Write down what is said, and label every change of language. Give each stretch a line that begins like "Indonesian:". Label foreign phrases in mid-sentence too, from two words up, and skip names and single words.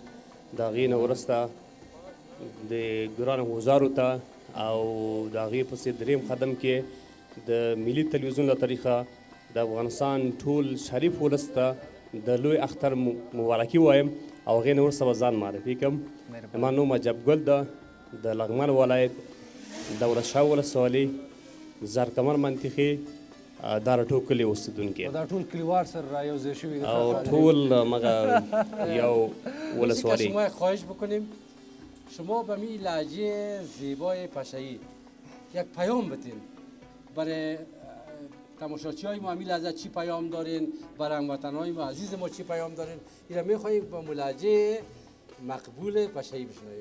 Pashto: د هغې نه وروسته د ګرانو وزارو ته او د هغې پسې دریم قدم کې د ملي تلویزیون له طریقه د افغانستان ټول شریف ولس ته د لوی اختر مبارکي وایم او هغې نه وروسته به ځان معرفي کړم. زما نوم عجب ګل ده، د لغمان ولایت دولت شاه ولسوالۍ زرکمر منطقې دا راټول کلي اوسېدونکي دا ټول کلیوال سره رایوځای شوي او ټول مغه یو ولسوالۍ.
Persian: شما خواهش بکنیم شما به می لهجه زیبای پشه‌ای یک پیام بتین برای تماشاچی‌های ما. همین لحظه چی پیام دارین؟ برای هموطن‌های ما عزیز ما چی پیام دارین؟ اینا می‌خوایم با لهجه مقبول پشه‌ای بشنویم.